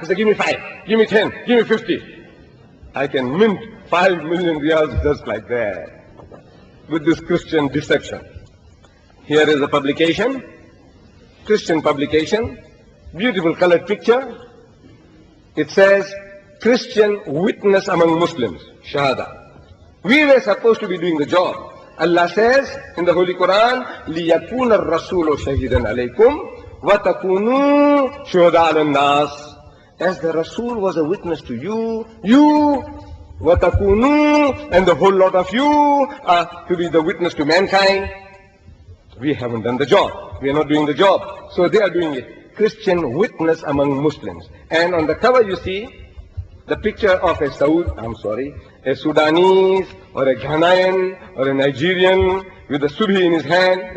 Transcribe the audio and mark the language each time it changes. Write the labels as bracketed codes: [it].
[en] He said, give me 5, give me 10, give me 50. I can mint 5 million riyals just like that with this Christian deception. Here is a publication, Christian publication, beautiful colored picture. It says, Christian witness among Muslims, Shahada. We were supposed to be doing the job. Allah says in the Holy Qur'an, [ar] لِيَكُونَ الرَّسُولُ شَهِيدًا عَلَيْكُمْ وَتَكُونُوا شُهَدَاءَ عَلَى النَّاسِ. [en] As the Rasul was a witness to you, وَتَكُونُوا, and the whole lot of you are to be the witness to mankind. We haven't done the job. We are not doing the job. So they are doing it. Christian witness among Muslims. And on the cover you see the picture of a Sudanese or a Ghanaian or a Nigerian with a subhi in his hand.